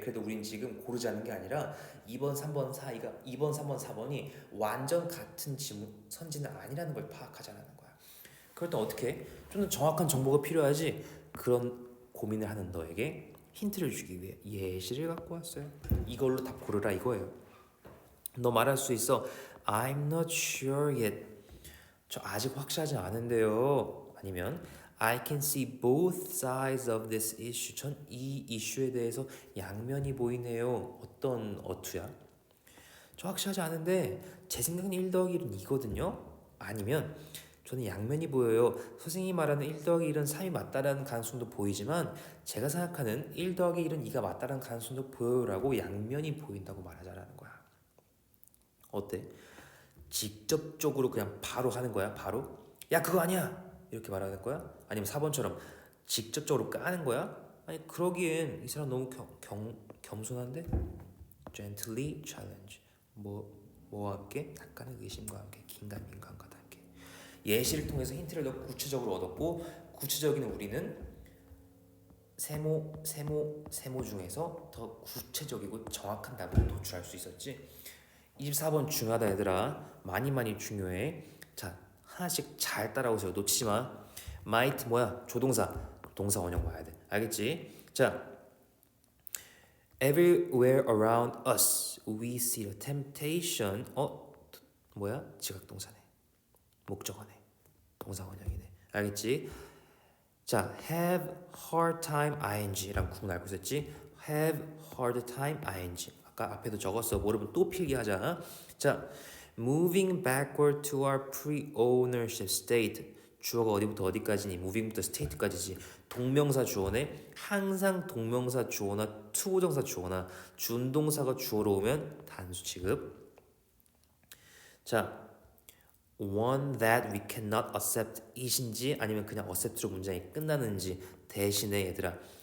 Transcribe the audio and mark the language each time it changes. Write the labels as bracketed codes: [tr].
[ko] 그래도 우린 지금 고르지 않는 게 아니라 2번, 3번 사이가 2번, 3번, 4번이 완전 같은 선지는 아니라는 걸 파악하자는 거야. 그럴 땐 어떻게? 좀 더 정확한 정보가 필요하지. 그런 고민을 하는 너에게 힌트를 주기 위해 예시를 갖고 왔어요. 이걸로 답 고르라 이거예요. 너 말할 수 있어. [en] I'm not sure yet. [ko] 저 아직 확실하지 않은데요. 아니면 [en] I can see both sides of this issue. [ko] 전 이 이슈에 대해서 양면이 보이네요. 어떤 어투야? 저 확실하지 않은데 제 생각엔 1 더하기 1은 2거든요. 아니면 저는 양면이 보여요. 선생님이 말하는 1 더하기 1은 3이 맞다라는 가능성도 보이지만 제가 생각하는 1 더하기 1은 2가 맞다라는 가능성도 보여요라고 양면이 보인다고 말하자라는 거야. 어때? 직접적으로 그냥 바로 하는 거야. 바로 야 그거 아니야 이렇게 말하는 거야? 아니면 4번처럼 직접적으로 까는 거야? 아니 그러기엔 이 사람 너무 겸손한데? [en] Gently challenge. [ko] 뭐와 함께? 약간의 의심과 함께 긴가민가함과 함께. 예시를 통해서 힌트를 더 구체적으로 얻었고 구체적인 우리는 세모 중에서 더 구체적이고 정확한 답을 도출할 수 있었지. 24번 중요하다 얘들아. 많이 중요해. 자 하나씩 잘 따라오세요. 놓치지 마. might 뭐야? 조동사. 동사 원형 봐야 돼. 알겠지? 자 [en] everywhere around us we see the temptation. [ko] 뭐야? 지각동사네. 목적어네. 동사 원형이네. 알겠지? 자 have hard time ing랑 구문 알고 있었지? have hard time ing. 아까 앞에도 적었어. 모르면 또 필기하자. 자 [en] moving backward to our pre-ownership state. [ko] 주어가 어디부터 어디까지니? moving부터 state까지지. 동명사 주어네. 항상 동명사 주어나 투부정사 주어나 준동사가 주어로 오면 단수 취급. 자 [en] one that we cannot accept it [ko] 인지 아니면 그냥 accept로 문장이 끝나는지 대신에 얘들아.